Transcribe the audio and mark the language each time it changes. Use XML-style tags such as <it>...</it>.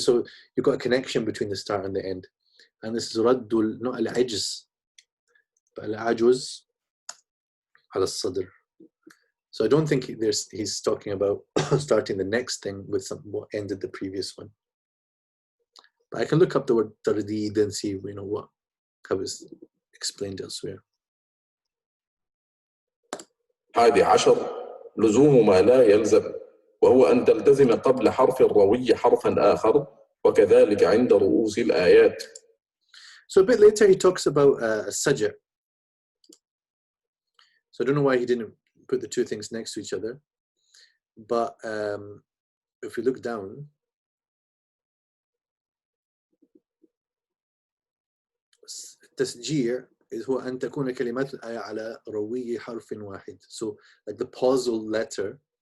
<en>So you've got a connection between the start and the end. And this is raddul, not al-ajz, but al-ajuz al-sadr. So I don't think he's talking about starting the next thing with what ended the previous one. But I can look up the word tardeed and see how it's explained elsewhere.</en> <ar>11 لزوم ما لا يلزم، وهو أن تلتزم قبل حرف الروي حرفا آخر، وكذلك عند رؤوس الآيات.</ar> <en>So a bit later he talks about a saj'a. So I don't know why he didn't put the two things next to each other, but if we look down,</en> <ar>تسجيع هو أن تكون كلمات الآية على روي حرف واحد.</ar> <en>So like the pausal letter</en>